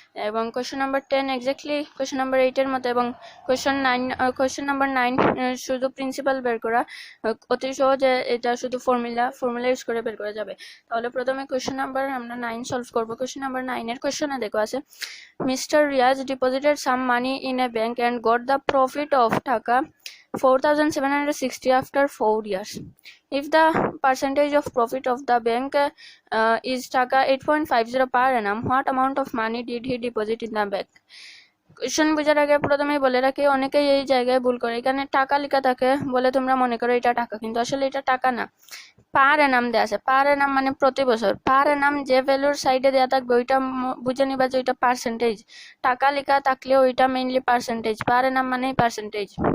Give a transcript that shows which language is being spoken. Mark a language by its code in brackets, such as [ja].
[bn] এবং question number 10 exactly question number 8 এর মতো, এবং কোয়েশ্চন নাম্বার 9 শুধু প্রিন্সিপাল বের করা, অতি সহজে। এটা শুধু ফর্মুলা ইউজ করে বের করা যাবে। তাহলে প্রথমে কোয়েশ্চন নাম্বার আমরা 9 সলভ করব। কোয়েশ্চন নাম্বার 9 এর কোয়েশ্চনে দেখো আছে, [en] Mister Riaz deposited some money in a bank and got the profit of taka 4,760 after 4 years. If the percentage of profit of the bank is taka 8.50 per annum, what amount of money did he deposit in the bank? [bn] Question বোঝার আগে প্রথমেই বলে রাখি, অনেকেই এই জায়গায় ভুল করে। এখানে টাকা লেখা থাকে বলে তোমরা মনে করো এটা টাকা, কিন্তু আসলে এটা টাকা না, পার এনাম দেওয়া আছে। পার এনাম মানে প্রতি বছর। পার এনাম যে ভ্যালুর সাইডে দেওয়া থাকবে ওইটা বুঝে নিবা যে ওইটা পার্সেন্টেজ। টাকা লেখা থাকলে ওইটা মেইনলি পার্সেন্টেজ। পার এনাম মানেই পার্সেন্টেজ।